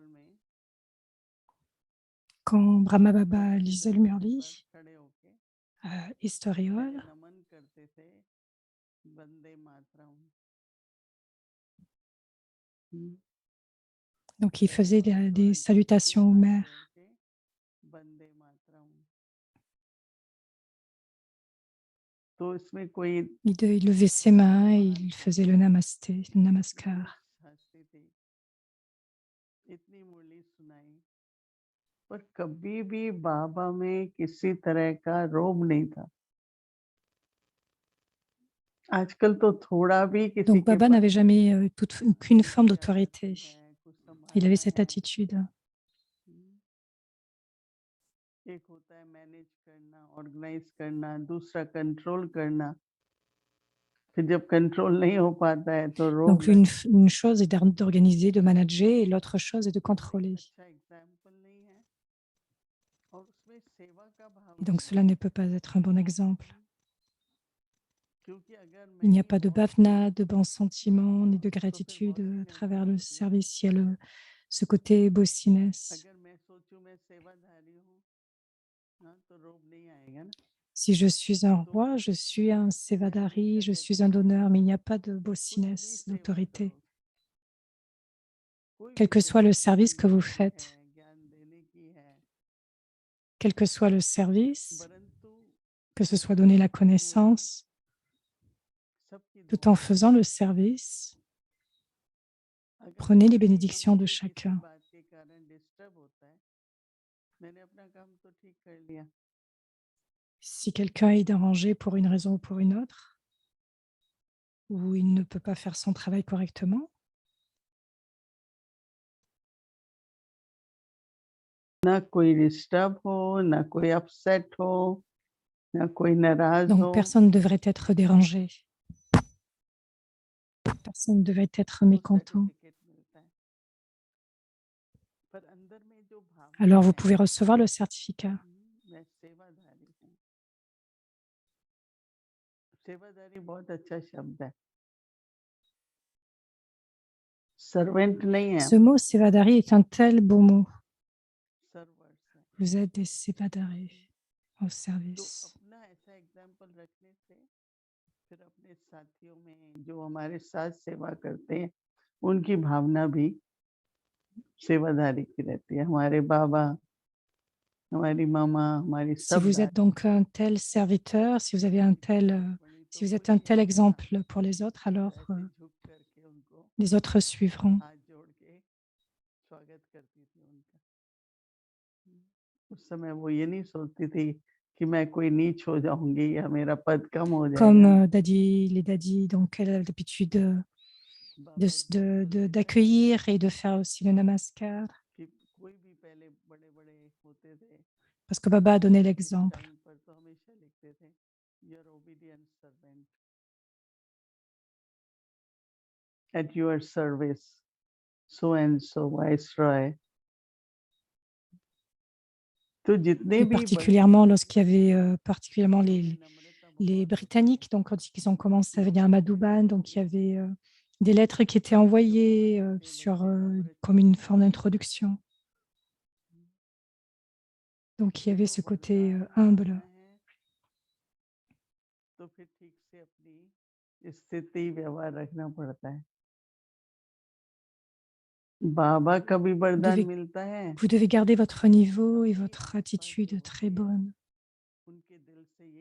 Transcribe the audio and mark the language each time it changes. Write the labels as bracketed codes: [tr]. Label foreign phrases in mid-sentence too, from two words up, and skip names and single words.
[fr] Quand Brahma Baba lisait le Murli, Historiol, donc il faisait des salutations aux mères. Il levait ses mains et il faisait le namasté, le namaskar. [hi] पर कभी भी बाबा में किसी तरह का रोब नहीं था। आजकल तो थोड़ा भी किसी [fr] Donc [hi] के [fr] Baba n'avait jamais aucune forme d'autorité. Il avait cette attitude. [hi] एक होता है मैनेज करना, ऑर्गेनाइज करना, दूसरा कंट्रोल करना। फिर जब कंट्रोल नहीं हो पाता है तो रोब। [fr] Donc une chose est d'organiser, de manager, et l'autre chose est de contrôler. Et donc cela ne peut pas être un bon exemple. Il n'y a pas de bhavna, de bons sentiments, ni de gratitude à travers le service. Il y a ce côté bossiness. [hi] मैं सेवाधारी हूँ, हाँ, तो रोब नहीं आएगा ना। [fr] Si je suis un [hi] तो [fr] roi, je suis un [hi] मैं [fr] sévadari, [hi] हमेशा [fr] je [hi] कहती [fr] suis un [hi] हूँ [fr] donneur, mais il n'y a pas de [hi] कुछ भी [fr] bossiness, [hi] सेवा [fr] d'autorité. [hi] करो, कोई [fr] Quel [hi] भी [fr] que soit [hi] सेवा [fr] le service que [hi] सीखने [fr] vous [hi] की है, [fr] faites, [hi] ज्ञान देने की है, [fr] quel que soit le service, [hi] परंतु [fr] que ce soit donner [hi] सब [fr] la [hi] पूरा [fr] connaissance, [hi] सबकी [fr] tout en [hi] दुआ [fr] faisant le service, [hi] अगर [fr] prenez les [hi] कहीं [fr] bénédictions de [hi] हमसे किसी [fr] chacun. [hi] बात के कारण डिस्टर्ब होता है, मैंने अपना काम तो ठीक कर लिया, [fr] Si quelqu'un est dérangé pour une raison ou pour une autre, ou il ne peut pas faire son travail correctement, [hi] ना कोई डिस्टर्ब हो, ना कोई अपसेट हो, ना कोई नाराज [fr] donc [hi] हो, [fr] personne ne devrait être dérangé, personne ne devrait être [hi] तो [fr] mécontent. [hi] सर्टिफिकेट मिलता है। पर अंदर में जो भावना [fr] Alors vous [hi] है, [fr] pouvez recevoir le certificat. [hi] मैं सेवाधारी हूँ। सेवाधारी बहुत अच्छा शब्द है, सर्वेंट नहीं है, [fr] Ce mot sévadari est un tel beau mot. [hi] सर्वर्स है। [fr] Vous êtes des sévadaris au [hi] तो [fr] service. [hi] अपना ऐसा एग्जाम्पल रखने से फिर अपने साथियों में जो हमारे साथ सेवा करते हैं, उनकी भावना भी सेवाधारी की रहती है। हमारे बाबा, हमारी मामा, हमारी [fr] Si [hi] सब [fr] vous êtes [hi] दादी [fr] donc un tel serviteur, si vous avez un tel, [hi] बड़ी, तो [fr] si vous êtes un [hi] वही [fr] tel [hi] हमेशा [fr] exemple pour les autres, [hi] तो [fr] alors [hi] ऐसे झुक करके उनको [fr] les autres suivront. [hi] हाथ जोड़ के स्वागत करती थी उनका। उस समय वो ये नहीं सोचती थी कि मैं कोई नीच हो जाऊँगी या मेरा पद कम हो [fr] Comme [hi] जाएगा। [fr] les daddies, donc elle a l'habitude [hi] बाबा जी बिल्कुल ऐसा [fr] d'accueillir et de faire aussi le namaskar, [hi] कि कोई भी पहले बड़े-बड़े होते थे, [fr] parce que Baba a donné [hi] उस [fr] l'exemple. [hi] टाइम पर तो हमेशा लिखते थे, [en] your obedient servant, at your service, so and so viceroy. [hi] तो जितने [fr] Et [hi] भी बड़े [fr] particulièrement lorsqu'il y avait particulièrement [hi] उनमें नम्रता [fr] les [hi] बहुत होती [fr] Britanniques, donc quand ils ont commencé à venir à Madouban, donc il y avait des lettres qui étaient envoyées comme une forme d'introduction. Donc il y avait [hi] देखो [fr] ce côté [hi] वरदान [fr] humble. [hi] मांगना है तो फिर ठीक से अपनी स्थिति व्यवहार रखना पड़ता है। बाबा का भी वरदान मिलता है, [fr] Vous devez garder votre niveau et [hi] सबके [fr] votre [hi] आसपास जो [fr] attitude très [hi] होते हैं, [fr] bonne. [hi] उनके दिल से यही